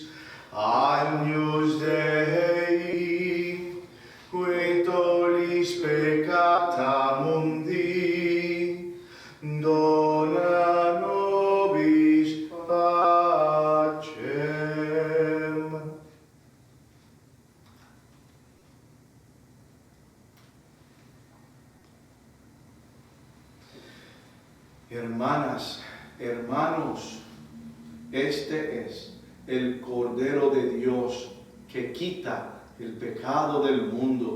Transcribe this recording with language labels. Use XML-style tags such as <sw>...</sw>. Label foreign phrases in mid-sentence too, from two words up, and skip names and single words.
<la>Agnus Dei, qui tollis peccata mundi, dona nobis pacem.</la> <es>Hermanas, hermanos, este es el Cordero de Dios que quita el pecado del mundo.</es>